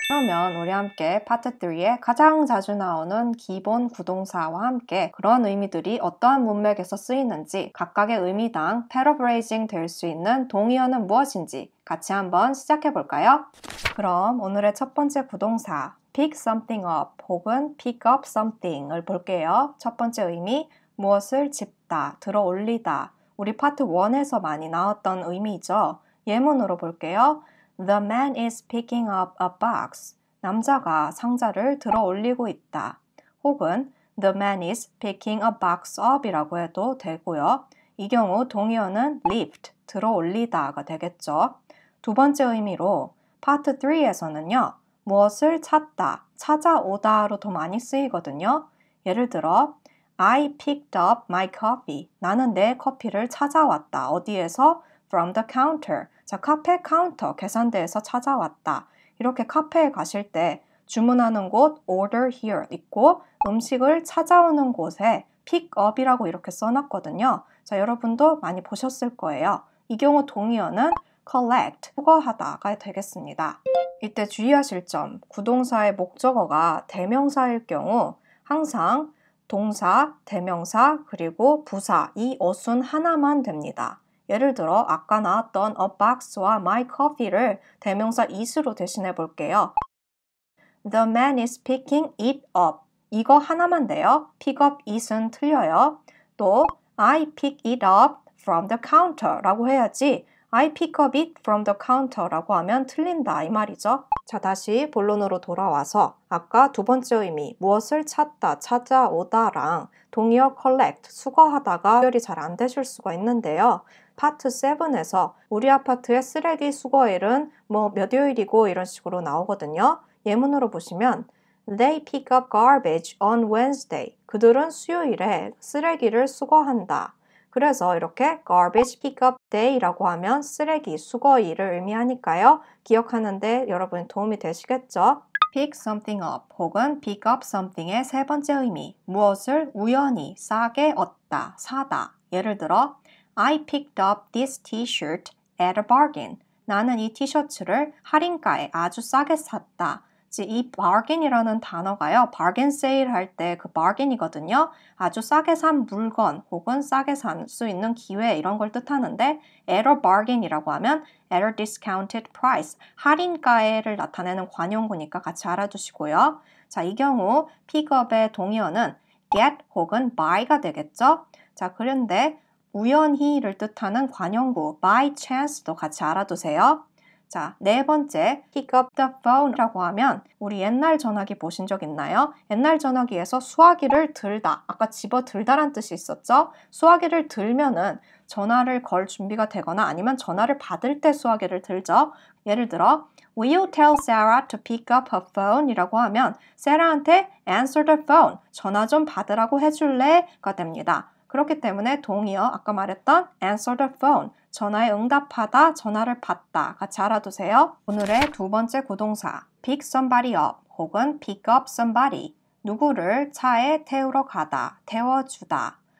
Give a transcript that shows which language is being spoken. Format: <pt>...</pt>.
<ko>그러면 우리 함께 파트 3에 가장 자주 나오는 기본 구동사와 함께 그런 의미들이 어떠한 문맥에서 쓰이는지 각각의 의미당 paraphrasing 될 수 있는 동의어는 무엇인지 같이 한번 시작해 볼까요? 그럼 오늘의 첫 번째 구동사</ko> <en>pick something up</en> <ko>혹은</ko> <en>pick up something</en> <ko>을 볼게요. 첫 번째 의미 무엇을 짚다, 들어 올리다. 우리 파트 1에서 많이 나왔던 의미죠. 예문으로 볼게요.</ko> <en>The man is picking up a box.</en> <ko>남자가 상자를 들어 올리고 있다. 혹은</ko> <en>The man is picking a box up</en> <ko>이라고 해도 되고요. 이 경우 동의어는 lift, 들어 올리다가 되겠죠. 두 번째 의미로 파트 3에서는요. 무엇을 찾다, 찾아오다로 더 많이 쓰이거든요. 예를 들어</ko> <en>I picked up my coffee.</en> <ko>나는 내 커피를 찾아왔다. 어디에서?</ko> <en>From the counter.</en> <ko>자, 카페 카운터, 계산대에서 찾아왔다. 이렇게 카페에 가실 때 주문하는 곳</ko> <en>order here</en> <ko>있고 음식을 찾아오는 곳에 pick up이라고 이렇게 써놨거든요. 자, 여러분도 많이 보셨을 거예요. 이 경우 동의어는 collect, 수거하다가 되겠습니다. 이때 주의하실 점, 구동사의 목적어가 대명사일 경우 항상 동사, 대명사, 그리고 부사 이 어순 하나만 됩니다. 예를 들어 아까 나왔던</ko> <en>a box</en> <ko>와</ko> <en>my coffee</en> <ko>를 대명사 it으로 대신해 볼게요.</ko> <en>The man is picking it up.</en> <ko>이거 하나만 돼요.</ko> <en>pick up it은</en> <ko>틀려요. 또</ko> <en>I pick it up from the counter</en> <ko>라고 해야지</ko> <en>I pick up it from the counter</en> <ko>라고 하면 틀린다 이 말이죠. 자, 다시 본론으로 돌아와서 아까 두 번째 의미 무엇을 찾다, 찾아오다랑 동의어 collect, 수거하다가 연결이 잘 안 되실 수가 있는데요. 파트 7에서 우리 아파트의 쓰레기 수거일은 몇 요일이고 이런 식으로 나오거든요. 예문으로 보시면</ko> <en>They pick up garbage on Wednesday.</en> <ko>그들은 수요일에 쓰레기를 수거한다. 그래서 이렇게</ko> <en>garbage pickup day</en> <ko>라고 하면 쓰레기 수거일을 의미하니까요. 기억하는데 여러분 도움이 되시겠죠?</ko> <en>pick something up</en> <ko>혹은</ko> <en>pick up something</en> <ko>의 세 번째 의미, 무엇을 우연히 싸게 얻다, 사다. 예를 들어</ko> <en>I picked up this t-shirt at a bargain.</en> <ko>나는 이 티셔츠를 할인가에 아주 싸게 샀다. 이 bargain이라는 단어가요. bargain sale 할 때 그 bargain이거든요. 아주 싸게 산 물건 혹은 싸게 살 수 있는 기회 이런 걸 뜻하는데 at a bargain이라고 하면</ko> <en>at a discounted price.</en> <ko>할인가에를 나타내는 관용구니까 같이 알아두시고요. 자, 이 경우 pickup의 동의어는 get 혹은 buy가 되겠죠. 자, 그런데 우연히를 뜻하는 관용구 by chance도 같이 알아두세요. 자, 네 번째</ko> <en>pick up the phone</en> <ko>라고 하면 우리 옛날 전화기 보신 적 있나요? 옛날 전화기에서 수화기를 들다, 아까 집어 들다란 뜻이 있었죠? 수화기를 들면은 전화를 걸 준비가 되거나 아니면 전화를 받을 때 수화기를 들죠. 예를 들어</ko> <en>Will you tell Sarah to pick up her phone?</en> <ko>이라고 하면 세라한테</ko> <en>answer the phone,</en> <ko>전화 좀 받으라고 해줄래? 가 됩니다. 그렇기 때문에 동의어 아까 말했던</ko> <en>answer the phone,</en> <ko>전화에 응답하다, 전화를 받다 같이 알아두세요. 오늘의 두 번째 구동사</ko> <en>pick somebody up</en> <ko>혹은</ko> <en>pick up somebody,</en> <ko>누구를 차에 태우러 가다, 태워주다.</ko>